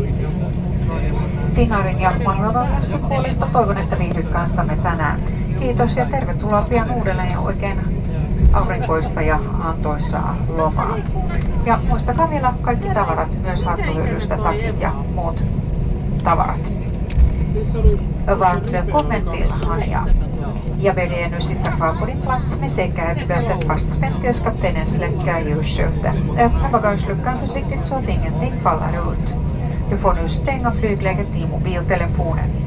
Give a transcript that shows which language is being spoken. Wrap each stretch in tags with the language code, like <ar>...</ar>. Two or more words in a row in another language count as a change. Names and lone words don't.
<fi>Finnairin ja Mannerheimsin puolesta toivon, että viihdyt kanssamme tänään. Kiitos ja tervetuloa pian uudelleen ja oikein aurinkoista ja antoisaa lomaa. Ja muistakaa vielä kaikki tavarat, myös hattuhyllystä, takit ja muut tavarat.</fi> <sv>Varmt välkommen till Hania. Jag ber dig nu sitta kvar på din plats med säkerhetsbältet fastspänt tills kaptenen släcker ljusskylten. Öppna bagageluckan försiktigt så att ingenting faller ut. Du får nu stänga flygläget i mobiltelefonen.</sv>